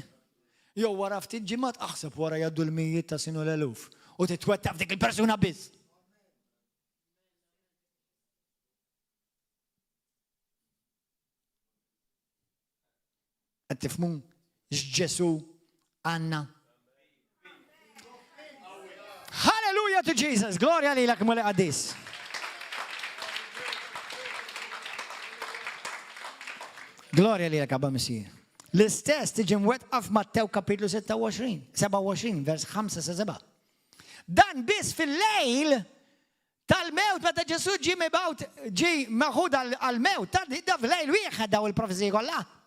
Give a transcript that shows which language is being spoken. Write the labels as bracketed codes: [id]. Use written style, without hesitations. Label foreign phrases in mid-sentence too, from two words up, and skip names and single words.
[mt] Jew wara ftit ġimgħat aħseb wara jgħaddu l-mijiet ta' sinu l-eluf u titwettaq f'dik il-persuna biss. Qed tifhmu x'Ġesu għandna. [en] Hallelujah to Jesus. [mt] Glorja lilek mule qaddis. Glorja lilek Abba Messija. L-istess tiġi mwettqa f'Mattew kapitlu 27, vers 5 sa 7. Dan biss fil-lejl tal-mewt meta Ġesu ġie meħud għal-mewt, da fil-lejl wieħed daw il-profezija kollha.